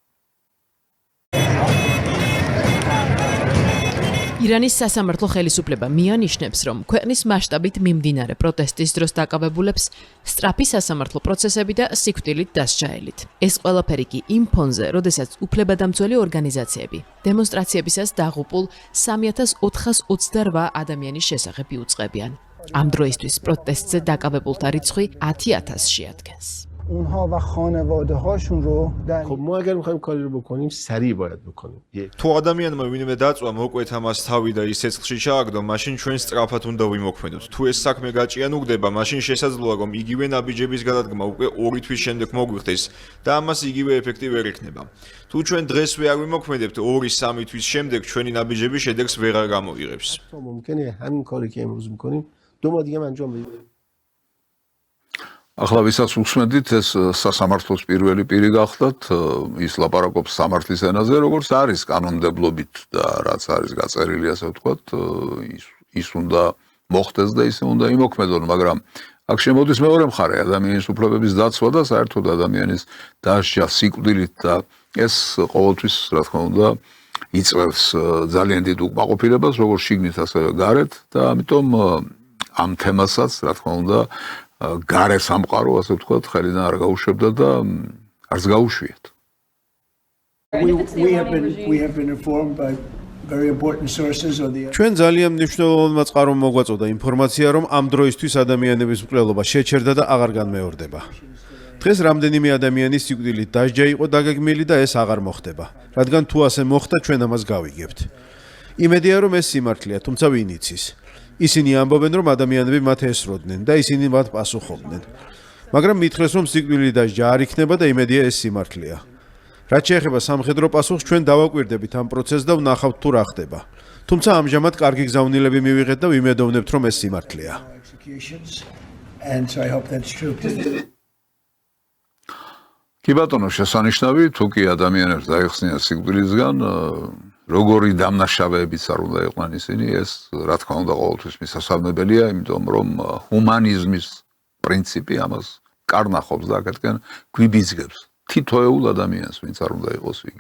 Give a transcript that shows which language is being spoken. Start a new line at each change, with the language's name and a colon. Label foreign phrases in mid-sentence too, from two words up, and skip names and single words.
Georgian: ირანის სასამართლო ხელისუფლება მიანიშნებს, რომ ქვეყნის მასშტაბით მიმდინარე პროტესტის დროს დაკავებულებს სწრაფი სასამართლო პროცესები და სიკვდილით დასჯაელით. ეს ყველაფერი კი იმ ფონზე, როდესაც უფლებადამცველი ორგანიზაციები დემონსტრაციებისას დაღუპულ 3428 ადამიანის შესახებ იუწყებიან. ამ დროისთვის პროტესტზე დაკავებულთა რიცხვი 10000-ში ადგენს.
Persian: اونها و خانواده‌هاشون رو در خب ما اگر می‌خوایم کاری رو بکنیم سریع باید بکنیم.
Georgian: თუ ადამიანმა ვინმე დაწვა მოკვეთ ამას თავი და ის ცეცხლში ჩააგდო, მაშინ ჩვენ სწრაფად უნდა ვიმოქმედოთ. თუ ეს საქმე გაჭიანურდება, მაშინ შესაძლოა რომ იგივე ნაბიჯების გადადგმა უკვე 2 თვის შემდეგ მოგვიხდეს და ამას იგივე ეფექტი ვერ იქნება. თუ ჩვენ დღესვე არ ვიმოქმედებთ 2-3 თვის შემდეგ ჩვენი ნაბიჯები შედეგს ვეღარ გამოიღებს.
Persian: ممکنه همین کاری که امروز می‌کنیم 2 ماه دیگه انجام بدیم.
Georgian: ახლა ვისაც უსმენდით, ეს სასამართლოს პირველი პირი გახლდათ, ის ლაპარაკობს სამართლის ენაზე, როგორც არის კანონმდებლობით და რაც არის გაწერილი, ასე ვთქვათ, ის უნდა მოხდეს და ისე უნდა იმოქმედონ, მაგრამ აქ შემოდის მეორე მხარე, ადამიანის უფლებების დაცვა და საერთოდ ადამიანის დასჯა სიკვდილით და ეს ყოველთვის, რა თქმა უნდა, იწვევს ძალიან დიდ უკმაყოფილებას, როგორც შიგნით, ასევე გარეთ და ამიტომ ამ თემასაც, რა თქმა უნდა, გარე სამყარო, ასე ვთქვათ, ხელიდან არ გაუშვებდა და არც გაუშვიათ.
English: we have been informed by very important sources of the
Georgian: ჩვენ ძალიან მნიშვნელოვანმა წყარომ მოგვაწოდა ინფორმაცია, რომ ამ დროისთვის ადამიანების მკვლელობა შეჩერდა და აღარ განმეორდება. დღეს რამდენიმე ადამიანის სიკვდილით დასჯა იყო დაგეგმილი და ეს აღარ მოხდება. რადგან თუ ასე მოხდა, ჩვენ ამას გავიგებთ. იმედია, რომ ეს სიმართლეა, თუმცა ვინ იცის. ისინი ამბობენ, რომ ადამიანები მათ ესროდნენ და ისინი მათ პასუხობდნენ. მაგრამ მითხრეს, რომ სიკვდილი დასჯა არ იქნება და იმედია ეს სიმართლეა. რაც შეეხება სამხედრო პასუხს, ჩვენ დავაკვირდებით ამ პროცესს და ვნახავთ თუ რა ხდება. თუმცა ამჟამად კარგი გზავნილები მივიღეთ და ვიმედოვნებთ, რომ ეს სიმართლეა.
English: And so I hope that's true.
Georgian: კი ბატონო, შესანიშნავი, თუ კი ადამიანებს დაიხსნიან სიკვდილისგან, როგორი დამნაშავეებიც არ უნდა იყვნენ ისინი, ეს რა თქმა უნდა ყოველთვის მისასალმებელია, იმიტომ რომ ჰუმანიზმის პრინციპი ამას კარნახობს და აქეთკენ გვიბიძგებს თითოეულ ადამიანს, ვინც არ უნდა იყოს იგი.